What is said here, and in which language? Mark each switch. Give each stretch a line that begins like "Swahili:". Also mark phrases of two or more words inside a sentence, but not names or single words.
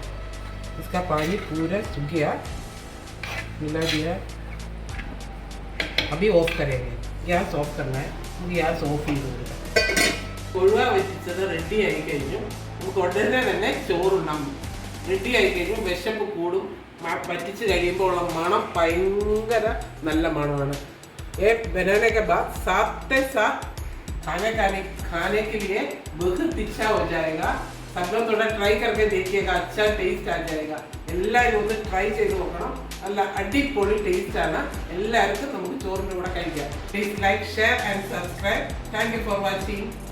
Hindi: इसका पानी पूरा सूख गया. मिला दिया. अभी ऑफ करेंगे.
English: gas off
Hindi: करना है.
English: gas off
Hindi: ही होगा.
Malayalam: കൊഴുവ വെച്ചത് റെഡി ആയി കഴിഞ്ഞു. നമുക്ക് ഉടനെ തന്നെ ചോറുണ്ടാകും. റെഡി ആയി കഴിഞ്ഞു. വിശപ്പ് കൂടും. പറ്റിച്ച് കഴിയുമ്പോൾ ഉള്ള മണം ഭയങ്കര നല്ല മണമാണ്.
Hindi: ये बनाने के बाद साथ खाने के लिए बहुत इच्छा हो जाएगा. सब लोग थोड़ा ट्राई करके देखिएगा. अच्छा टेस्ट आ जाएगा.
Malayalam: എല്ലാവരും ഒന്ന് ട്രൈ ചെയ്ത് നോക്കണം. നല്ല അടിപൊളി ടേസ്റ്റ് ആണ്. എല്ലാവർക്കും നമുക്ക് ചോറിൻ്റെ കൂടെ കഴിക്കാം.
English: Please like, share and subscribe. Thank you for watching.